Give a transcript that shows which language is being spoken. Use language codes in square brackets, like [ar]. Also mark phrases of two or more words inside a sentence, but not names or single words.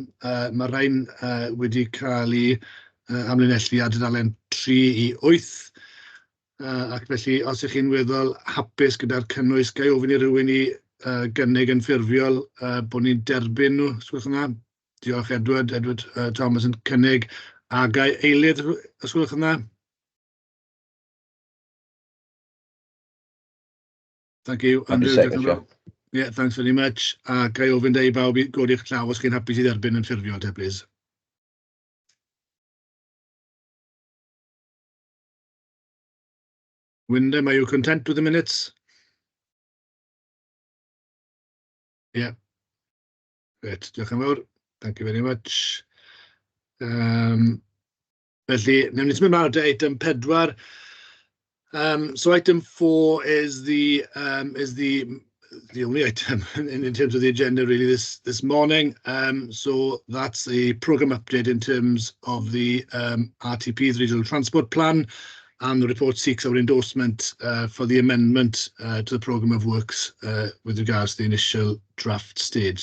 [cy] Mae rhain wedi cael ei amlinellu ar dudalen 3 i 8. Ac felly, os ych chi'n weddol hapus gyda'r cynnwys, gai ofyn i rywun i gynnig yn ffurfiol bod ni'n derbyn nhw, os gwelwch yn dda. Diolch Edward Thomas yn cynnig, a gai eilydd, os gwelwch yn dda. [en] Thank you, Andrew. Yeah, thanks very much. [cy] A gai ofyn da I bawb i godi eich llaw os chi'n hapus i dderbyn yn ffurfiol te, [en] please. Wyndham, are you content with the minutes? Yeah. Great, [cy] diolch yn fawr. [en] Thank you very much. [cy] Felly, newn ni symud ymlaen at eitem 4. [en] So item 4 is the only item in terms of the agenda really this morning. So that's the programme update in terms of the RTP's Regional Transport Plan, and the report seeks our endorsement for the amendment to the programme of works with regards to the initial draft stage.